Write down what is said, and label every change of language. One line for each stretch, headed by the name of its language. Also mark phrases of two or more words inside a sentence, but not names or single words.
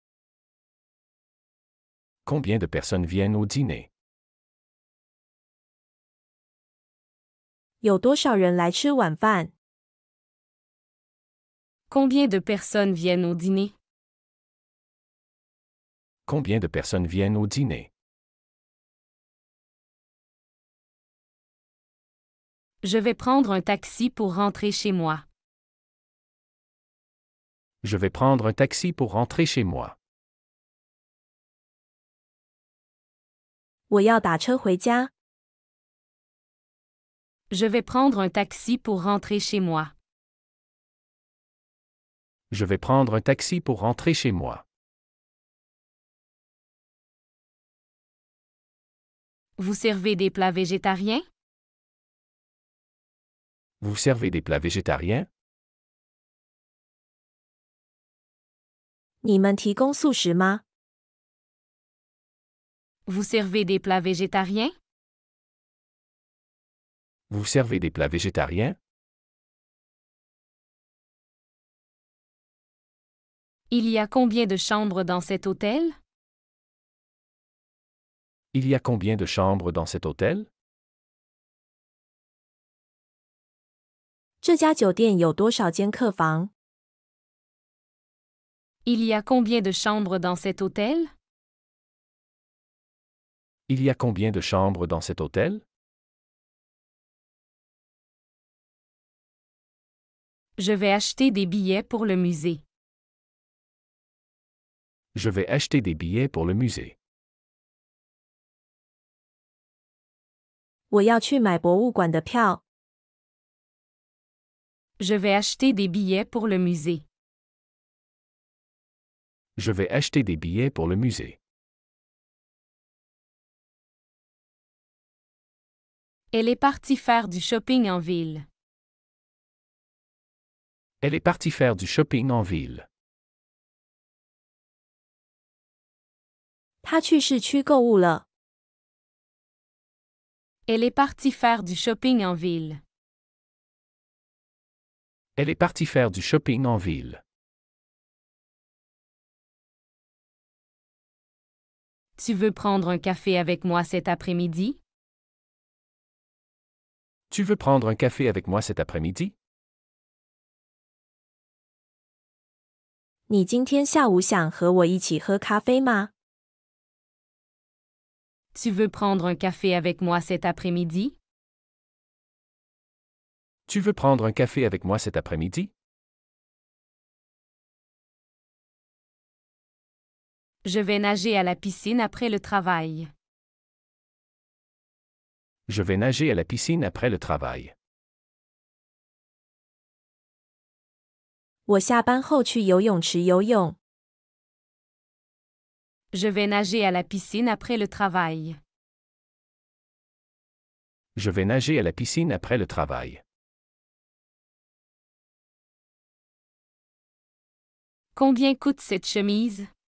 French: Combien de personnes viennent au dîner?
Chinese: 有多少人来吃晚饭？
French: Combien de personnes viennent au dîner? Combien de personnes viennent au dîner? Je vais prendre un taxi pour rentrer chez moi. Je vais prendre un taxi pour rentrer chez moi.
Chinese: 我要打车回家。
French: Je vais prendre un taxi pour rentrer chez moi. Je vais prendre un taxi pour rentrer chez moi. Vous servez des plats végétariens? Vous servez des plats végétariens?
Chinese: 你们提供素食吗？
French: Vous servez des plats végétariens? Vous servez des plats végétariens? Il y a combien de chambres dans cet hôtel? Il y a combien de chambres dans cet hôtel?
Chinese: 这家酒店有多少间客房？
French: Il y a combien de chambres dans cet hôtel? Il y a combien de chambres dans cet hôtel? Je vais acheter des billets pour le musée. Je vais acheter des billets pour le musée.
Chinese: 我要去买博物馆的票。
French: Je vais acheter des billets pour le musée. Je vais acheter des billets pour le musée. Elle est partie faire du shopping en ville. Elle est partie faire du shopping en ville.
Chinese: 他去市区购物了。
French: Elle est partie faire du shopping en ville. Elle est partie faire du shopping en ville. Tu veux prendre un café avec moi cet après-midi? Tu veux prendre un café avec moi cet après-midi?
Chinese: 你今天下午想和我一起喝咖啡吗？
French: Tu veux prendre un café avec moi cet après-midi? Tu veux prendre un café avec moi cet après-midi? Je vais nager à la piscine après le travail. Je vais nager à la piscine après le travail.
Chinese: 我下班后去游泳池游泳。
French: Je vais nager à la piscine après le travail. Je vais nager à la piscine après le travail. Combien coûte cette chemise?